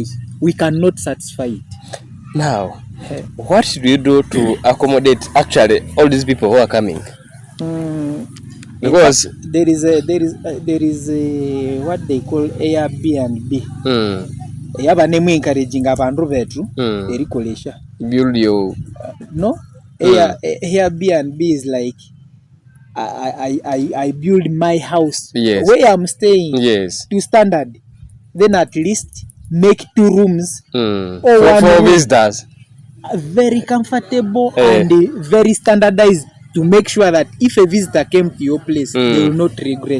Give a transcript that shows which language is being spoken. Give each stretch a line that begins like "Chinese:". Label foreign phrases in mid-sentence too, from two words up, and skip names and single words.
English: We cannot satisfy it. Now, what should we do to accommodate actually all these people who are coming? Because there is a what they call Airbnb.
Konzo: Yaba name encouraging abantu betu erikolesha.
English: Build your no. Airbnb is like I build my house where I'm staying to standard. Then at least make 2 rooms for visitors. Very comfortable and very standardized to make sure that if a visitor came to your place, they will not regret.